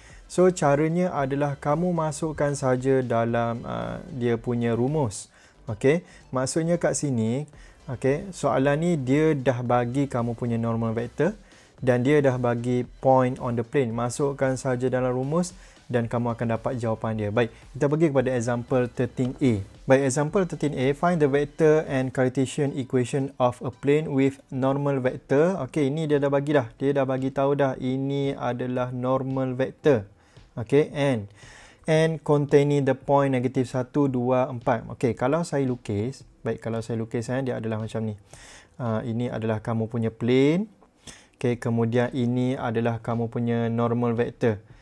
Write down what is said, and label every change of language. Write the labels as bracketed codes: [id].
[ms] So, caranya adalah kamu masukkan saja dalam dia punya rumus. Okay, maksudnya kat sini, okay, soalan ni dia dah bagi kamu punya normal vector dan dia dah bagi [en] point on the plane. [ms] Masukkan saja dalam rumus dan kamu akan dapat jawapan dia. Baik, kita pergi kepada example 13a. Baik, [en] example 13a, find the vector and Cartesian equation of a plane with normal vector. [ms] Okey, ini dia dah bagi dah. Dia dah bagi tahu dah ini adalah normal vector. Okey, [en] and containing the point negative 1, 2, 4. [ms] Okey, kalau saya lukis, baik, kalau saya lukis dia adalah macam ni. Ini adalah kamu punya plane. Okey, kemudian ini adalah kamu punya normal vector.